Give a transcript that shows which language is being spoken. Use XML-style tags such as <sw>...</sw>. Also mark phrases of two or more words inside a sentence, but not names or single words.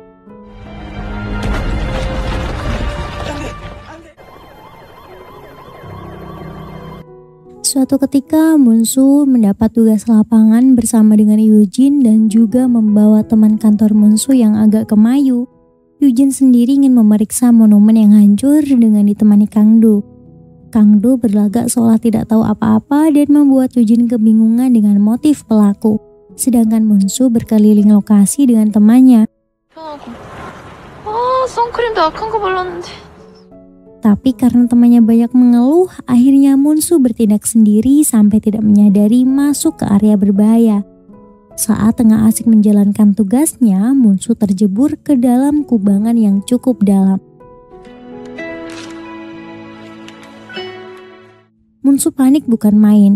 <id>Suatu ketika Munsu mendapat tugas lapangan bersama dengan Eugene dan juga membawa teman kantor Munsu yang agak kemayu. Eugene sendiri ingin memeriksa monumen yang hancur dengan ditemani Kang Do. Kang Do berlagak seolah tidak tahu apa-apa dan membuat Eugene kebingungan dengan motif pelaku. Sedangkan Munsu berkeliling lokasi dengan temannya.</id> <ko>선크림도 약한 거 발랐는데.</ko> <id>Tapi karena temannya banyak mengeluh, akhirnya Munsu bertindak sendiri sampai tidak menyadari masuk ke area berbahaya. Saat tengah asik menjalankan tugasnya, Munsu terjebur ke dalam kubangan yang cukup dalam. Munsu panik bukan main.</id>